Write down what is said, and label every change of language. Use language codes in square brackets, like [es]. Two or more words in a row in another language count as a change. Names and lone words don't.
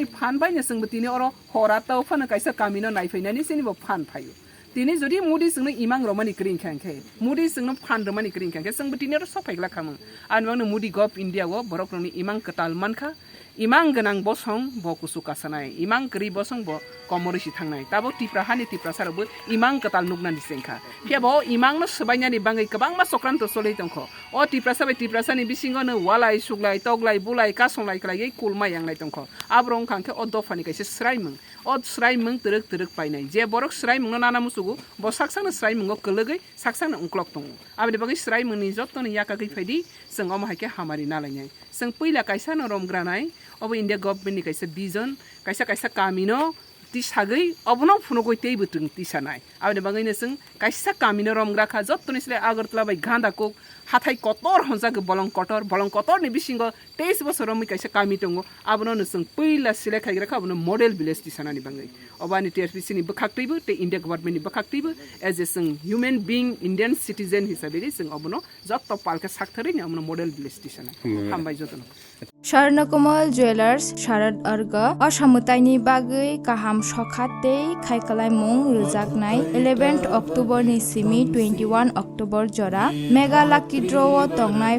[trp] फान बायनो जोंबो दिनै अर हराताव फानो कायसा कामिनो नायफैनानै सिनिबो फान फायो दिनै जदि मुदी जोंनो इमां रमानि क्रिं खांखे मुदी जोंनो फान रमानि क्रिं खांखे जोंबो दिनै सफायग्ला खामो आनबांनो मुदी गभ इंडिया वो बरकरनि इमां कताल मानखा इमां गनां बसं ब कुसु कासानाय इमां गरी बसं ब कमरिसि थांनाय ताबो टिप्रा हानि टिप्रा सारबो इमां कताल नुगनानि सेंखा फियाबो इमां न सबायनानि बाङै गोबां मा सक्रान्त सलै दंखो अ टिप्रा सानि बिसिङनो वालाय सुगलाय तगलाय बुलाय कासंलाय क्लायै कुलमाय आंलाय दंखो आब्रं खांखे अ दफानि कैसे स्रायमों अ स्रायमों तरक पायनाय जे बरक स्रायमों नाना मुसुगु ब साक्सानो स्रायमों कलगै साक्सानो उंक्लक दङ आबे बागै स्रायमोंनि जतनो याकागै फायदि जों अमहायके हामारि नालायनाय जों पैला कैसा न रमग्रानाय अब इंडिया गवर्नमेंट कैसे विजन कैसा कामिनो तिसागै अबनो फुनगै तेबो तुं तिसानाय आबे बागैनो जों कैसा कामिनो रमग्राखा जतनिसले आगरतला बाय गांदाको हाथाय कतर हंजागो बलं कतर नि बिसिंगो 23 बोसोर मै कैसा कामि दंगो आबनो जों पैला सिले खायग्राखा अबनो [en] model village [trp] तिसानानि बागै अबानि टीआरपीसी नि बखाक्तैबो ते इंडिया गवर्नमेंट नि बखाक्तैबो [en] as a [trp] जों [en] human being Indian citizen [trp] हिसाबै जों अबनो जत पालका साक्थरै नि अबनो [en] model village [trp] तिसानाय हामबाय जतन स्वर्णकमल ज्वेलर्स शारद अर्ग असामुताइनि बागै काहाम सखाते खायखालायमुं रोजाकनाय 11 अक्टोबर नि सिमी 21 अक्टोबर जरा मेगा लाकी ड्र तंगनाय